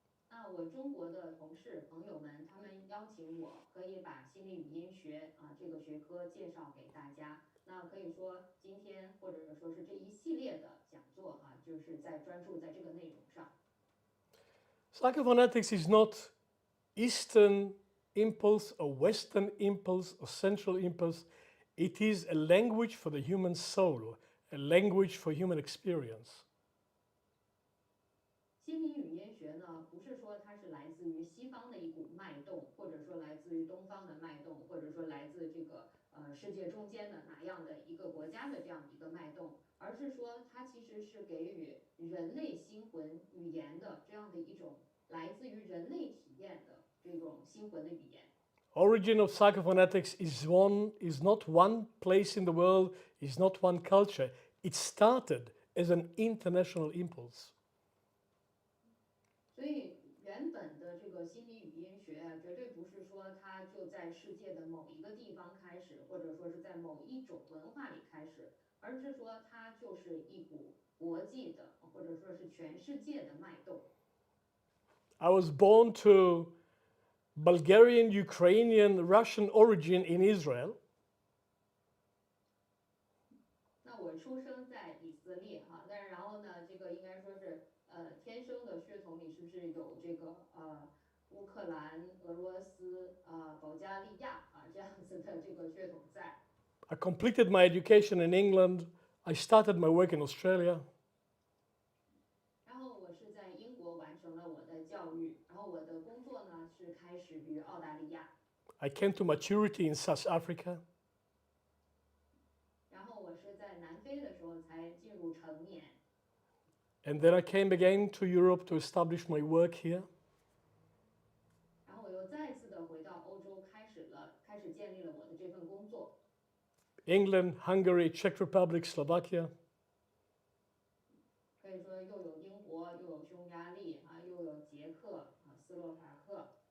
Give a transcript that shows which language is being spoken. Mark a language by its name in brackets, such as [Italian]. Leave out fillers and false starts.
[Chinese] 那我中国的同事朋友们，他们邀请我可以把心理语音学这个学科介绍给大家。那可以说今天或者说是这一系列的讲座就是在专注在这个内容上。 [English] Psychophonetics is not Eastern impulse or Western impulse or Central impulse. It is a language for the human soul, a language for human experience. [Chinese] 心理语音学呢，不是说它是来自于西方的一股脉动，或者说来自于东方的脉动，或者说来自这个世界中间的哪样的一个国家的这样的一个脉动，而是说它其实是给予人类心魂语言的这样的一种来自于人类体验的这种心魂的语言。 [English] Origin of psychophonetics is not one place in the world, is not one culture. It started as an international impulse. [Chinese] 所以原本的这个心理语音学绝对不是说它就在世界的某一个地方开始，或者说是在某一种文化里开始，而是说它就是一股国际的，或者说是全世界的脉动。 [English] I was born to Bulgarian, Ukrainian, Russian origin in Israel. [Chinese] 那我出生在以色列但是然后呢，这个应该说是天生的血统里是不是有这个乌克兰、俄罗斯、保加利亚这样子的这个血统在。 [English] I completed my education in England. I started my work in Australia. [Chinese] 然后我是在英国完成了我的教育，然后我的工作呢是开始于澳大利亚。 [English] I came to maturity in South Africa. [Chinese] 然后我是在南非的时候才进入成年。 [English] And then I came again to Europe to establish my work here. [Chinese] 然后我又再次的回到欧洲，开始建立了我的这份工作。 [English] England, Hungary, Czech Republic, Slovakia. [Chinese] 可以说又有英国，又有匈牙利又有捷克斯洛伐克。